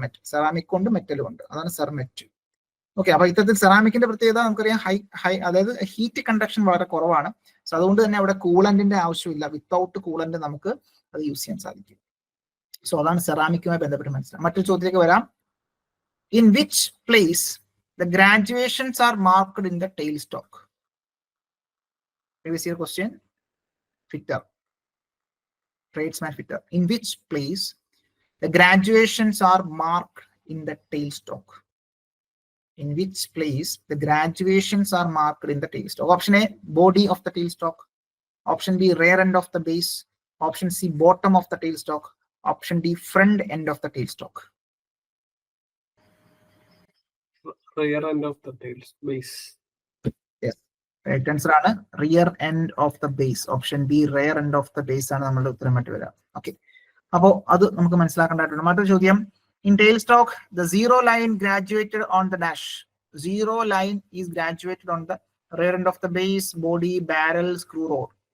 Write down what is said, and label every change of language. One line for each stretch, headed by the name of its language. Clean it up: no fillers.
Malayalam: Ceramic കൊണ്ട് മെറ്റലും ഉണ്ട്, അതാണ് സെർമെറ്റ്. ഓക്കെ, അപ്പൊ ഇത്തരത്തിൽ സെറാമിക്കിന്റെ പ്രത്യേകത നമുക്കറിയാം, അതായത് ഹീറ്റ് കണ്ടക്ഷൻ വളരെ കുറവാണ്. സോ അതുകൊണ്ട് തന്നെ അവിടെ കൂളന്റിന്റെ ആവശ്യമില്ല. വിത്തൗട്ട് കൂളന്റ് നമുക്ക് അത് യൂസ് ചെയ്യാൻ സാധിക്കും. സോ അതാണ് സെറാമിക്കുമായി ബന്ധപ്പെട്ട് മനസ്സിലാക്കാം. മറ്റൊരു ചോദ്യത്തിലേക്ക് വരാം.
English: In which place the graduations are marked in the tail stock? Previous year question, fitter, tradesman fitter. In which place the graduations are marked in the tail stock? In which place the graduations are marked in the tail stock? Option A, body of the tail stock. Option B rear end of the base, option C bottom of the tail stalk, option D front end of the tail stalk. rear end of the tails base. Right answer ആണ് rear end of the base. Option B rear end of the base
Malayalam: ആണ് നമ്മളുടെ ഉത്തരമായിട്ട് വരിക. Okay, അപ്പോൾ അത് നമുക്ക് മനസ്സിലാക്കേണ്ടതായിട്ടുണ്ട്. മറ്റൊരു ചോദ്യം,
English: In tail stock the zero line graduated on the dash. Zero line is graduated on the rear end of the base, body, barrel, screw rod.